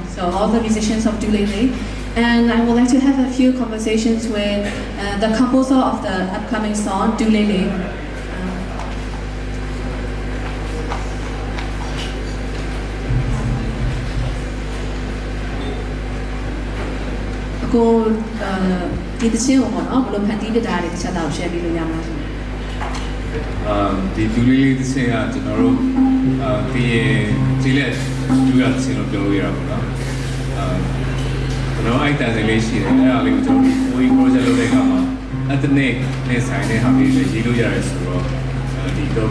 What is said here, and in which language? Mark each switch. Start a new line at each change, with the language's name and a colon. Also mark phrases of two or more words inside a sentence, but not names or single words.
English: So all the musicians of Dulele. And I would like to have a few conversations with the composer of the upcoming song, Dulele.
Burmese: Côဒီတချင်းကိုပေါ့နော်ဘယ်လိုဖန်တီးပြတာလဲတစ်ချက်တော့ share ပေးလို့ရမှာလဲ ဒီဒူလေးလေးတစ်ဆင့်ကကျွန်တော်တို့ဒီကြီးလက်ဒူရတစ်ဆင့်လို့ပြောလို့ရတာပေါ့နော်ကျွန်တော်အဲ့တန်စင်လေးရှိတယ်အဲ့ဒါလေးကိုကျွန်တော်ဒီ project လုပ်တဲ့အခါမှာ ethnic နဲ့ဆိုင်တဲ့ဟာလေးတွေရေးလို့ရတယ်ဆိုတော့ဒီတော့